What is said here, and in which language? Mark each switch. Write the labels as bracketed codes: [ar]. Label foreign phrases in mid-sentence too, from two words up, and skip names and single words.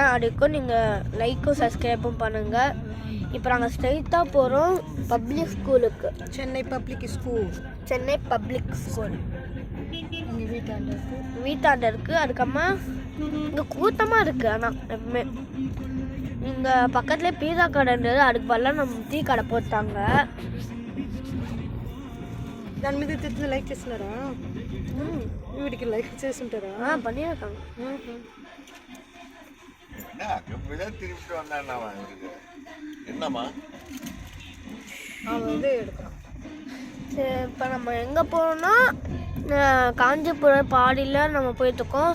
[ta] அதுக்கும் நீங்கள் லைக்கும் சப்ஸ்கிரைபும் பண்ணுங்கள். இப்போ நாங்கள் ஸ்ட்ரைட்டாக போகிறோம் [en] public school. [ta] சென்னை பப்ளிக் ஸ்கூல் வீட்டாண்ட இருக்குது. அதுக்கப்புறமா இங்கே கூட்டமாக இருக்குது. ஆனால் எப்பவுமே இங்கே பக்கத்துலேயே பீஸா கடை இருந்தது. அதுக்கு பதிலாக நம்ம டீ கடை போட்டாங்க. [te] దాని మీద తెచ్చిన లైక్ చేస్తున్నారా? వీడికి లైక్ చేస్తుంటారా? [ta] பண்ணியிருக்காங்க. என்னம்மா அவன் இது எடுக்கிறான். சரி, இப்போ நம்ம எங்கே போகிறோம்னா காஞ்சிபுரம் பாடியில் நம்ம போயிட்டுருக்கோம்.